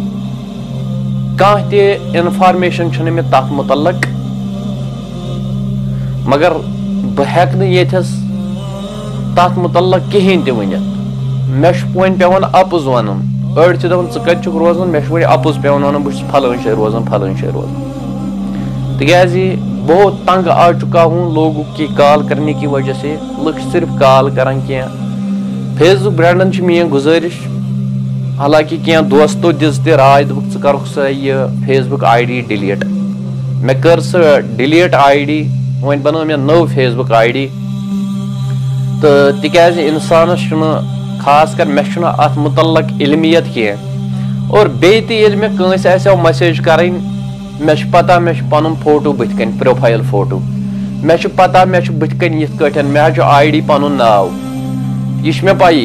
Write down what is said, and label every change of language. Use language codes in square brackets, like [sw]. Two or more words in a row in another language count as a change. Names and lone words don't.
[ks] کانٛہہ تہِ انفارمیشن چھنہٕ مےٚ تتھ متعلق مگر بہٕ ہٮ۪کہٕ نہٕ ییٚتھس تتھ متعلق کہیٖنۍ تہِ ؤنِتھ. مےٚ چھُ وۄنۍ پیٚوان اپُز ونُن. أڑۍ چھِ دپان ژٕ کتہِ چھُکھ روزان مےٚ چھُ وۄنۍ اپُز پیٚوان ونُن بہٕ چھُس فلٲنۍ جایہِ روزان فلٲنۍ جایہِ روزان. [ur] تِکیازِ بہت تنگ آ چُکا ہوں لوگوں کی کال کرنے کی وجہ سے. [ks] لُکھ چھِ صرف کال کران کینٛہہ. فیس بک برانڈن چھِ میٲنۍ گُزٲرِش حالانکہ کینٛہہ دوستو دِژ تہِ راے دوٚپُکھ ژٕ کرُکھ سۄ یہِ فیس بک [en] ID delete. [ks] مےٚ کٔر سۄ [en] delete ID [ks] وۄنۍ بنٲو مےٚ نٔو فیس بک آئی ڈی. تہٕ تِکیازِ انسانس چھُنہٕ خاص کر مےٚ چھُنہٕ اتھ متعلق علمیت کینٛہہ اور بیٚیہِ تہِ ییٚلہِ مےٚ کٲنٛسہِ آسیو میسیج کرٕنۍ مےٚ چھُ پتہ مےٚ چھُ پنُن فوٹو بٕتھِ کنۍ [en] profile photo [ks] مےٚ چھُ پتہ مےٚ چھُ بٕتھِ کنۍ یِتھ کٲٹھۍ مےٚ حظ چھُ آئی ڈی پنُن ناو یہِ چھُ مےٚ پیی.